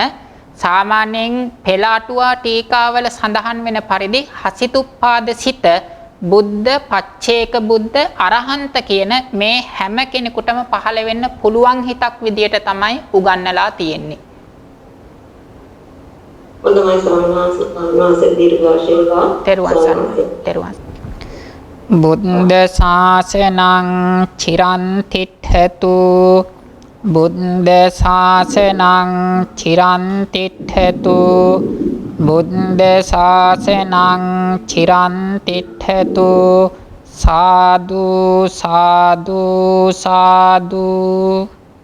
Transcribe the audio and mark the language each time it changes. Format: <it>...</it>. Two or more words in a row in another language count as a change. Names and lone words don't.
<si>සාමාන්‍යයෙන් පෙළ අටුවා ටීකාවල සඳහන් වෙන පරිදි හසිතුප්පාද සිත බුද්ධ පච්චේක බුද්ධ අරහන්ත කියන මේ හැම කෙනෙකුටම පහළ වෙන්න පුළුවන් හිතක් විදියට තමයි උගන්වලා තියෙන්නේ. හොඳයි ස්වාමීන් වහන්සේ දීර්ඝාෂය වේවා.</si> <pi>තෙරුවන් බුද්ධ ශාසනං චිරන් තිට්ඨතු බුද්ධ ශාසනං චිරන් තිට්ඨතු බුද්ධ ශාසනං චිරන් තිට්ඨතු සාදු සාදු සාදු</pi>